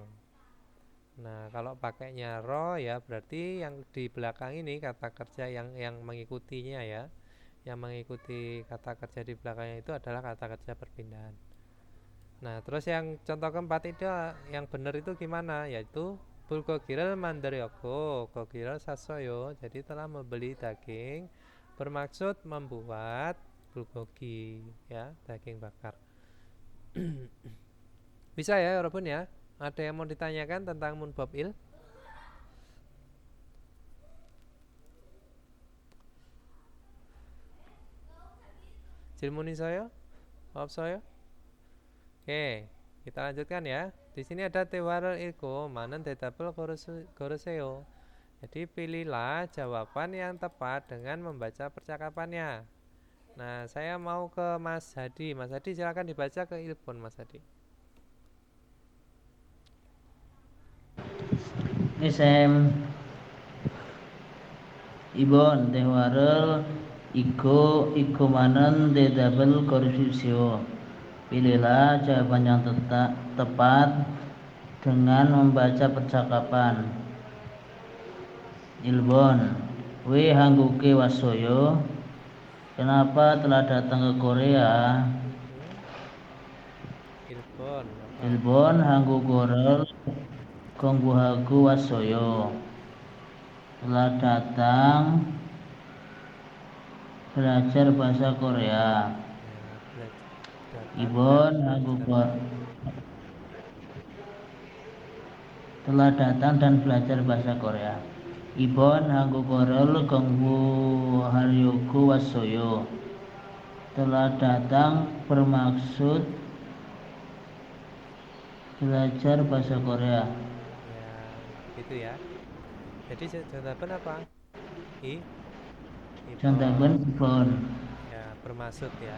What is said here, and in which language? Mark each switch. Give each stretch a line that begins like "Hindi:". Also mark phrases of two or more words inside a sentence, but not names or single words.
Indonesian: Nah, kalau pakainya ro ya berarti yang di belakang ini kata kerja yang mengikutinya ya. Yang mengikuti kata kerja di belakangnya itu adalah kata kerja perpindahan. Nah, terus yang contoh keempat itu yang benar itu gimana? Yaitu
Korean: 불고기를 만들었고 고기를 샀어요.
Indonesian: Jadi telah membeli daging bermaksud membuat bulgogi ya, daging bakar. Bisa ya, walaupun ya. Ada yang mau ditanyakan tentang munbab il?
Korean: 질문이 있어요? 없어요?
Indonesian: Oke, kita lanjutkan ya. Di sini ada
Korean: 대화를 읽고 많은 대답을 고르세요.
Indonesian: Jadi pilihlah jawaban yang tepat dengan membaca percakapannya. Nah, saya mau ke Mas Hadi. Mas Hadi silakan dibaca ke Ilpon, Mas Hadi.
Korean: SM 이번 대화를 읽고 많은 대답을 고르십시오.
Indonesian: Pilihlah jawaban yang tepat dengan membaca percakapan.
Korean: 1번 왜 한국에 왔어요?
Indonesian: Kenapa telah datang ke Korea? Ilpon.
Korean: 1번 한국어를 공부하고 왔어요.
Indonesian: Telah datang belajar bahasa Korea. Ibon 한국어 telah datang dan belajar bahasa Korea.
Korean: 이번 한국어를 공부하려고 왔어요.
Indonesian: Telah datang bermaksud belajar bahasa Korea. Ya, gitu ya. Jadi jawaban apa? Jawaban ibon. Ya, bermaksud ya.